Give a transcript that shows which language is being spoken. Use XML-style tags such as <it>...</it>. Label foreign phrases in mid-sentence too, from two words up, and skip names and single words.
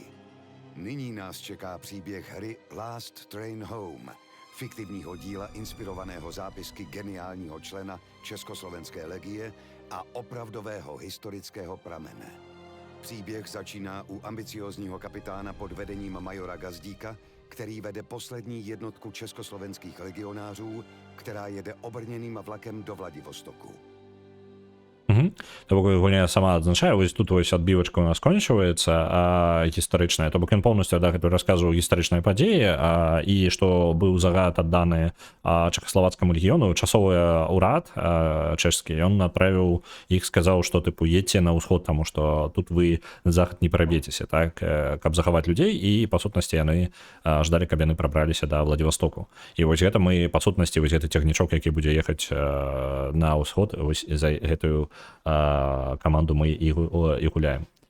<cs>Nyní nás čeká příběh hry Last Train Home, fiktivního díla inspirovaného zápisky geniálního člena Československé legie a opravdového historického pramene. Příběh začíná u ambiciózního kapitána pod vedením majora Gazdíka, který vede poslední jednotku československých legionářů, která jede obrněným vlakem do Vladivostoku.</cs> <be>То бок гульня сама адзначае вось тут вось адбівачка у нас кончваецца гістарычная то бок ён поўнасцю гэтую расказваў гістарычныя падзеі і што быў загад адданы чэхаславацкаму легіёну часовы ўрад чэшскі ён направіў іх сказаў што тыпу едьце на ўсход таму што тут вы на захад не праб'ецеся так каб захаваць людзей і па сутнасці яны ждалі каб яны прабраліся да Владивостоку і вось гэта мы па сутнасці вось гэты цягнічок які будзе ехаць на ўсход вось за гэтую каманду мы і гуляем.</be>